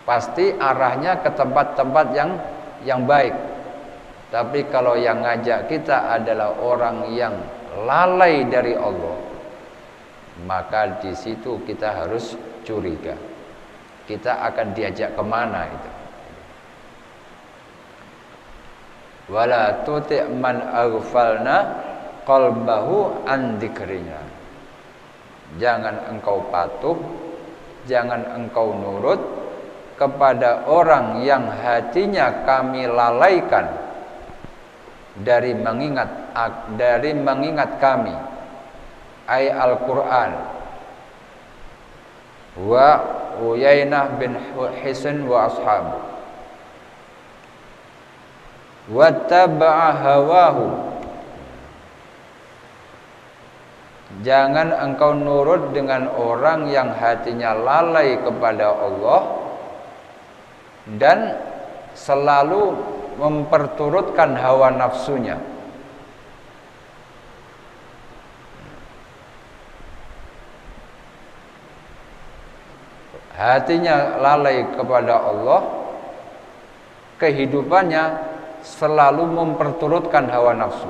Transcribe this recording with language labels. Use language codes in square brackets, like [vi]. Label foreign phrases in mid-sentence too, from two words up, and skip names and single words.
[id] pasti arahnya ke tempat-tempat yang baik. Tapi kalau yang ngajak kita adalah orang yang lalai dari Allah, maka di situ kita harus curiga. Kita akan diajak kemana itu? [ar] ولا تطع من أغفلنا قلبه عن ذكرنا. [id] Jangan engkau patuh, jangan engkau nurut kepada orang yang hatinya kami lalaikan dari mengingat kami, [ar] أي القرآن. وعيينة بن حصن وأصحابه واتبع هواه. [id] Jangan engkau nurut dengan orang yang hatinya lalai kepada Allah dan selalu memperturutkan hawa nafsunya. Hatinya lalai kepada Allah, kehidupannya selalu memperturutkan hawa nafsu.